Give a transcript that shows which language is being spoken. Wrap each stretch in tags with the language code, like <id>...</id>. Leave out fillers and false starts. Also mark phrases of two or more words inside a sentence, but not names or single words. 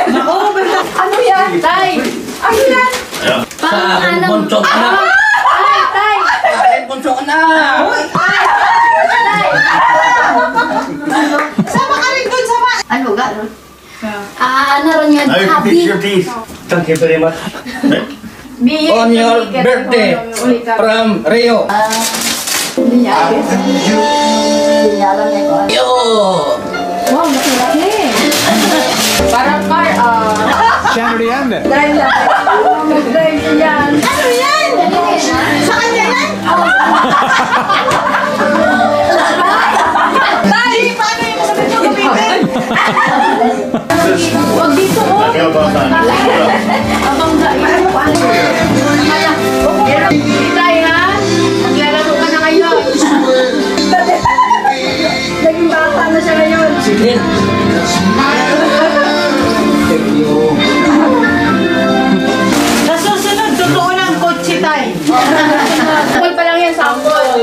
<tl>Ano yan? Tay. Ano yan? Sa aking bunsong anak. Tay. Sa aking bunsong anak. Sama ka rin doon, sama. Ano ga? Ano ron yan?</tl> <en>Now you can Happy. fix your teeth. Thank you very much. On your birthday from Rio. Yo!</en> <tl>Wow, laki-laki. Parang car,</tl> <sv>Känner du igen det?</sv> <tl>Dahil yan. Ano yan? Sa kanya yan? Tay, paano yung sabi niyo gamitin? Huwag dito, oh.</tl> <sv>Jag ska bara ta en.</sv> <tl>Abang dahil. Tay, ha? Maglalaro ka na ngayon. Naging bata na siya ngayon. Silin.</tl> <en>Thank you.</en> <tl>Sa susunod, totoo ng kotse, Tay. Sample pa lang yan, sample.</tl>